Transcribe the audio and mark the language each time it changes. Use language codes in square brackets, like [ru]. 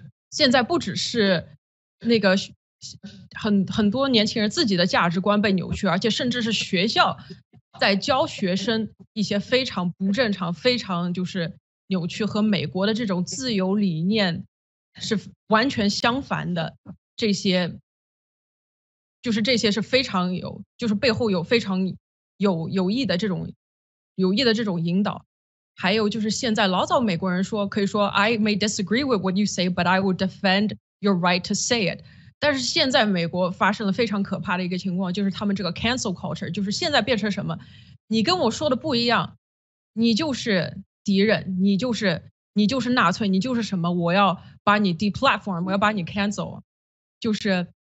[zh] 现在不只是那个很多年轻人自己的价值观被扭曲，而且甚至是学校在教学生一些非常不正常、非常就是扭曲和美国的这种自由理念是完全相反的。这些是非常就是背后有非常有益的这种引导。还有就是现在老早美国人可以说 [en] I may disagree with what you say, but I will defend your right to say it。 [zh] 但是现在美国发生了非常可怕的一个情况，就是他们这个 [en] cancel culture， [zh] 就是现在变成什么？你跟我说的不一样，你就是敌人，你就是纳粹，你就是什么？我要把你 deplatform， 我要把你 cancel。就是